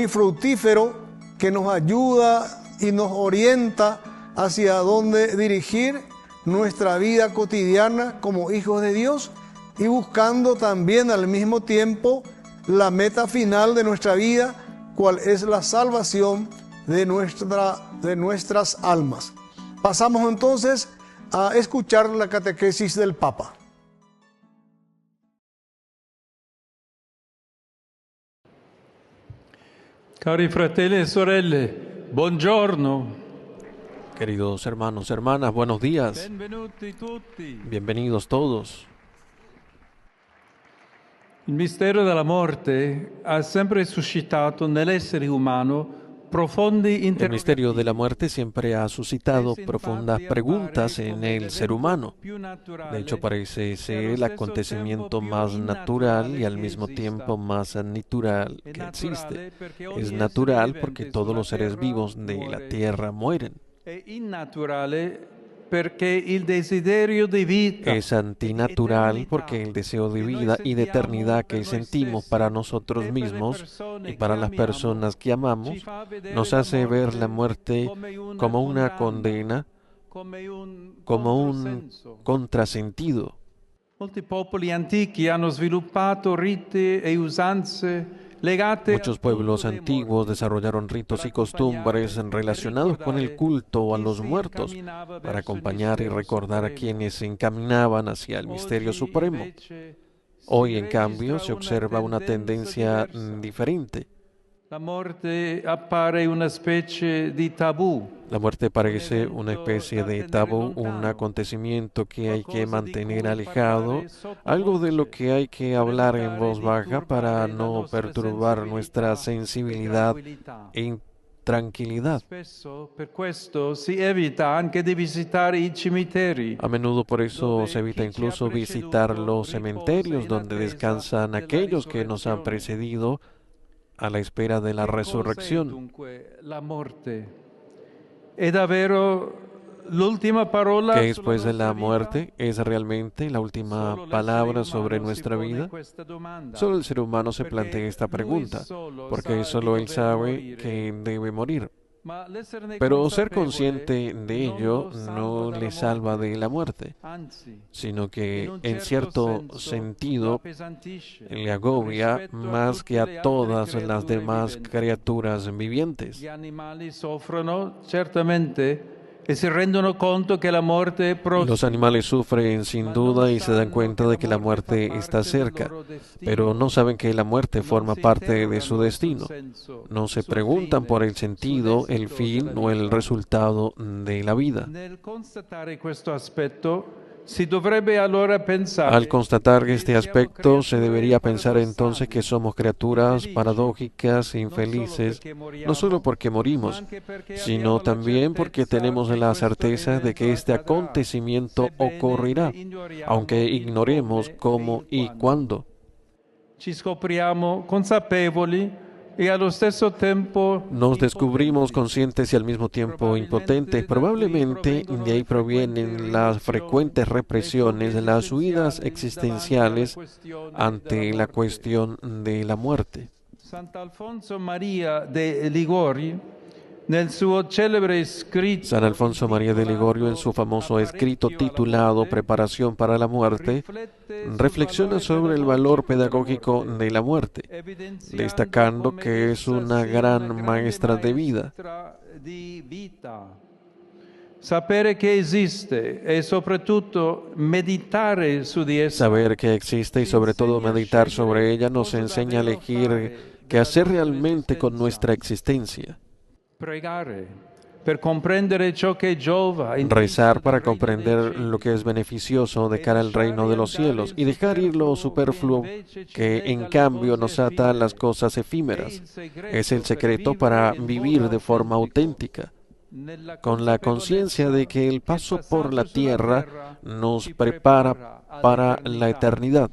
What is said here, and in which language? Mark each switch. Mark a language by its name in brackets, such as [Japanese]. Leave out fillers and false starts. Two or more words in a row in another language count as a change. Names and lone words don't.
[Spanish] fructífero que nos ayuda y nos orienta hacia dónde dirigir nuestra vida cotidiana como hijos de Dios y buscando también al mismo tiempo la meta final de nuestra vida, cuál es la salvación de nuestras almas. Pasamos entonces a escuchar la catequesis del Papa. [Italian] Cari fratelli e sorelle, buongiorno. [Spanish] Queridos hermanos, hermanas, buenos días. [Italian] Benvenuti tutti. [Spanish] Bienvenidos todos. [Italian] Il mistero della morte ha sempre suscitato nell'essere umano profondi [Spanish] El misterio de la muerte siempre ha suscitado profundas preguntas en el ser humano. De hecho, parece ser el acontecimiento más natural y al mismo tiempo más natural que existe. Es natural porque todos los seres vivos de la tierra mueren. [Italian] È innaturale perché il desiderio di vita [Spanish] Es antinatural porque el deseo de vida y de eternidad que sentimos para nosotros mismos y para las personas que amamos nos hace ver la muerte como una condena, como un contrasentido. [Italian] Molti popoli antichi hanno sviluppato riti e usanze legate [Spanish] Muchos pueblos antiguos desarrollaron ritos y costumbres relacionados con el culto a los muertos para acompañar y recordar a quienes se encaminaban hacia el misterio supremo. Hoy, en cambio, se observa una tendencia diferente. La muerte [Italian] appare una specie di tabù. [Spanish] La muerte parece una especie de tabú, un acontecimiento que hay que mantener alejado, algo de lo que hay que hablar en voz baja para no perturbar nuestra sensibilidad e tranquilidad. [Italian] Spesso per questo si evita anche di visitare i cimiteri. [Spanish] A menudo por eso se evita incluso visitar los cementerios donde descansan aquellos que nos han precedido a la espera de la [Italian] Che cos'è [Spanish] resurrección. [Italian] dunque la morte? È davvero l'ultima parola [Spanish] ¿Qué [Italian] sulla [Spanish] después de la [Italian] nostra vita? [Spanish] muerte es realmente la última [Italian] Solo l'essere [Spanish] palabra [Italian] umano [Spanish] sobre [Italian] si [Spanish] nuestra [Italian] pone [Spanish] vida? [Italian] questa domanda. [Spanish] Solo el ser humano se [Italian] Perché [Spanish] plantea esta [Italian] lui [Spanish] pregunta, [Italian] solo [Spanish] porque [Italian] sa [Spanish] solo [Italian] di [Spanish] él [Italian] dover [Spanish] sabe [Italian] morire. [Spanish] que debe morir. [Italian] Ma l'esserne [Spanish] Pero ser [Italian] consapevole [Spanish] consciente de [Italian] non [Spanish] ello [Italian] lo salva [Spanish] no [Italian] dalla [Spanish] le salva [Italian] morte. [Spanish] de la muerte, [Italian] Anzi, [Spanish] sino que [Italian] in un [Spanish] en [Italian] certo [Spanish] cierto [Italian] senso, [Spanish] sentido [Italian] lo appesantisce [Spanish] le agobia [Italian] rispetto a [Spanish] más [Italian] tutte [Spanish] que a [Italian] le altre [Spanish] todas las [Italian] creature [Spanish] demás [Italian] viventi. [Spanish] criaturas vivientes. [Italian] Gli animali soffrono certamente e si rendono conto che la morte è prossima. [Spanish] Los animales sufren sin duda y se dan cuenta de que la muerte está cerca, pero no saben que la muerte forma parte de su destino. No se preguntan por el sentido, el fin o el resultado de la vida. [Italian] Nel constatare questo aspetto si dovrebbe allora pensare [Spanish] Al constatar este [Italian] che siamo [Spanish] aspecto, se [Italian] creature [Spanish] debería pensar entonces [Italian] paradossali, [Spanish] que somos criaturas [Italian] infelici, [Spanish] paradójicas e [Italian] non solo [Spanish] infelices, [Italian] perché moriamo, [Spanish] no solo porque [Italian] ma [Spanish] morimos, [Italian] anche perché [Spanish] sino [Italian] abbiamo la [Spanish] también porque [Italian] certezza [Spanish] tenemos [Italian] che [Spanish] la [Italian] questo [Spanish] certeza de que [Italian] evento [Spanish] este [Italian] accadrà, [Spanish] acontecimiento [Italian] sebbene [Spanish] ocurrirá, [Italian] ignoriamo [Spanish] aunque [Italian] il [Spanish] ignoremos [Italian] come [Spanish] cómo [Italian] e il [Spanish] y [Italian] quando. [Spanish] cuándo. [Italian] Ci scopriamo consapevoli e allo stesso tempo [Spanish] Nos descubrimos [Italian] impotenti. [Spanish] conscientes y al mismo tiempo impotentes. Probablemente de ahí provienen las frecuentes represiones, las huidas existenciales ante la cuestión de la muerte. [Italian] Sant'Alfonso Maria de Liguori, nel suo celebre scritto [Spanish] San Alfonso María de Ligorio, en su famoso escrito titulado Preparación para la muerte, reflexiona sobre el valor pedagógico de la muerte, destacando que es una gran maestra de vida. [Italian] Sapere che esiste e soprattutto meditare su di essa. [Spanish] Saber que existe y sobre todo meditar sobre ella nos enseña a elegir qué hacer realmente con nuestra existencia. [Italian] Pregare per comprendere ciò che giova. [Spanish] Rezar para comprender lo que es beneficioso de cara al reino de los cielos y dejar ir lo superfluo que en cambio nos ata a las cosas efímeras. Es el secreto para vivir de forma auténtica, con la conciencia de que el paso por la tierra nos prepara para la eternidad.